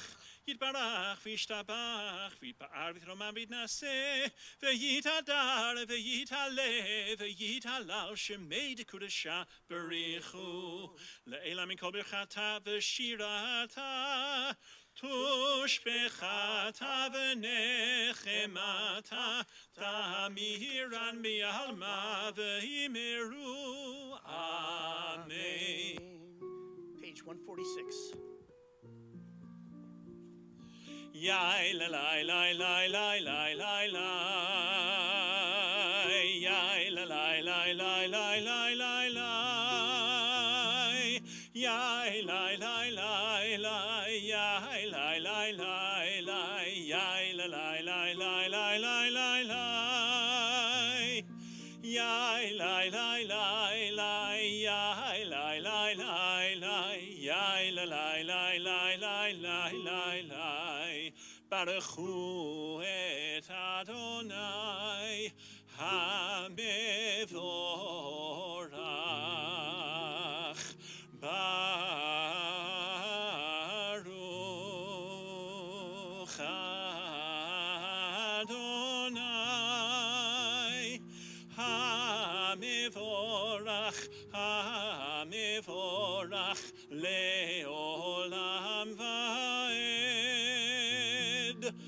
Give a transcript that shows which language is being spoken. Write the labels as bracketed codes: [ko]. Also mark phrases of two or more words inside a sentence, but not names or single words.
[arc] יתברך וישתבח ויתפאר ויתרומם ויתנשא ויתהדר ויתעלה ויתהלל שמה דקודשא בריך הוא לעילא מכל ברכתא ושירתא תשבחתא ונחמתא דאמירן בעלמא ואמרו אמן. [en] Page 146. Yai la la la la la la la la Yai la la la la la la la la Yai la la la la Yai la la la la Yai la la la la la la la la Yai la la la la Yai la la la la Yai la la la la la la la la [he] ברכו את ה׳ המבורך ברוך ה׳ המבורך המבורך לעולם ועד